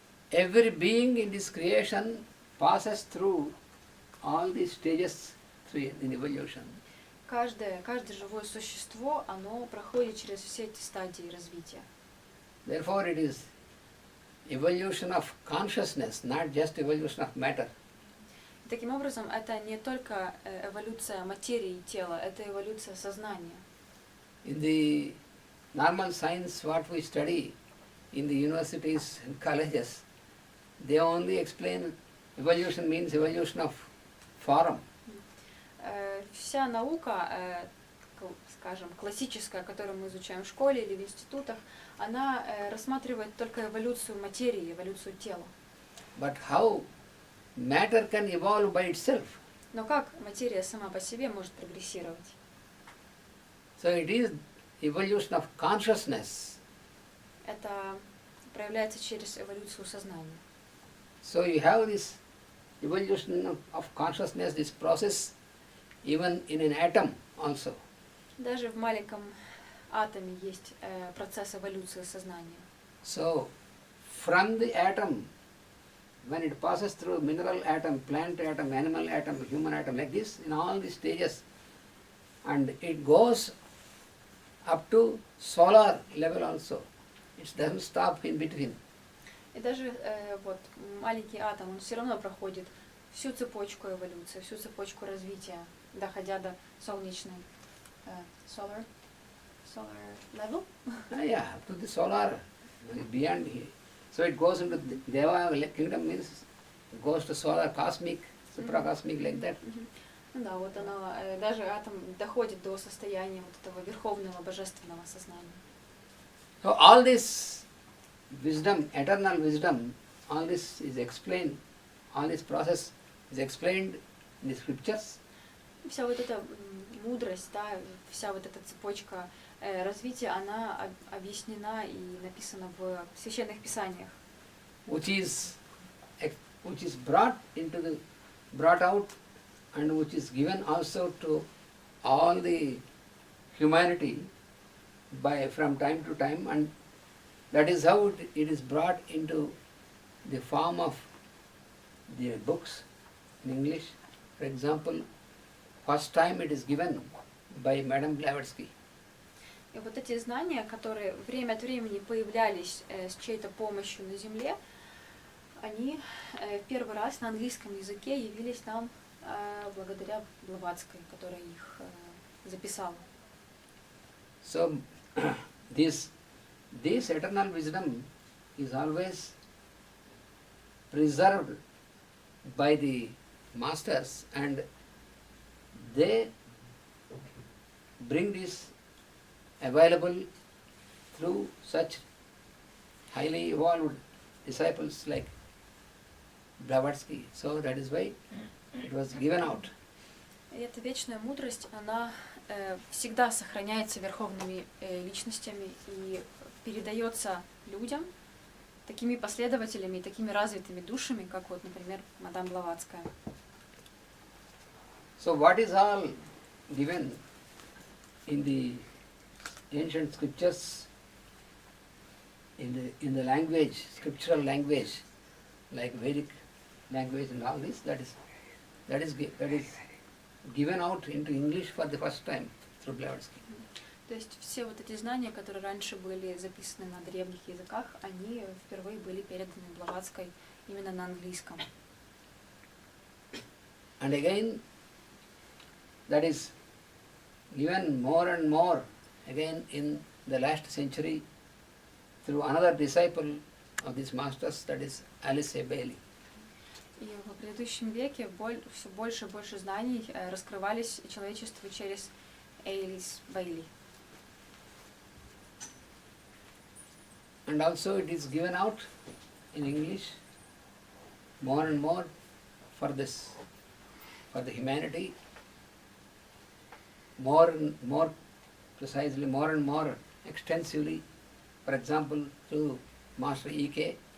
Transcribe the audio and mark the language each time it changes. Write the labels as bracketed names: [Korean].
[English] Every being in this creation passes through all these stages in evolution. [Russian] Каждое живое существо, оно проходит через все эти стадии развития. [English] Therefore it is evolution of consciousness, not just evolution of matter. [Russian] Таким образом, это не только эволюция материи и тела, это эволюция сознания. [English] In the normal science, what we study in the universities and colleges, they only explain evolution means evolution of form. [Russian] Вся наука, скажем, классическая, которую мы изучаем в школе или в институтах, она рассматривает только эволюцию материи, эволюцию тела. [English] But how matter can evolve by itself? [Russian] Но как материя сама по себе может прогрессировать? [English] So it is evolution of consciousness. [Russian] Это проявляется через эволюцию сознания. [English] So you have this evolution of consciousness, this process, even in an atom also. [Russian] Даже в маленьком атоме есть процесс эволюции сознания. [English] So from the atom, when it passes through mineral atom, plant atom, animal atom, human atom, like this, in all these stages, and it goes up to solar level also. It doesn't stop in between. [Russian] И даже вот маленький атом, он все равно проходит всю цепочку эволюции, всю цепочку развития, доходя до солнечной [English] solar level. Yeah, to the solar, beyond here. So it goes into the Deva kingdom, means it goes to solar, cosmic, supracosmic, like that. [Russian] Ну да, вот оно, даже атом доходит до состояния вот этого верховного божественного сознания. [English] So all this wisdom, eternal wisdom, all this is explained, all this process is explained in the scriptures. [Russian] Вся вот эта мудрость, да, вся вот эта цепочка развития, она объяснена и написана в священных писаниях. [English] Which is brought out and which is given also to all the humanity from time to time, and that is how it is brought into the form of the books in English. For example, first time it is given by Madame Blavatsky. [Russian] И вот эти знания, которые время от времени появлялись с чьей-то помощью на Земле, они в первый раз на английском языке явились нам благодаря Блаватской, которая их записала. [English] So this eternal wisdom is always preserved by the masters, and they bring this available through such highly evolved disciples like Blavatsky. So that is why it was given out. [Russian] И эта вечная мудрость, она всегда сохраняется верховными личностями и передается людям, такими последователями и такими развитыми душами, как вот, например, мадам Блаватская. [English] So what is all given in the ancient scriptures, in the language, scriptural language, like Vedic language and all this, that is given out into English for the first time through Blavatsky. [Russian] То есть все вот эти знания, которые раньше были записаны на древних языках, они впервые были переданы Блаватской именно на английском. [English] And again, that is given more and more again in the last century through another disciple of this masters, that is Alice Bailey. [Russian] И в предыдущем веке все больше и больше знаний раскрывались человечеству через Элис Бейли. [English] And also it is given out in English more and more for this, for the humanity, more and more precisely, more and more extensively, for example, through Master E.K.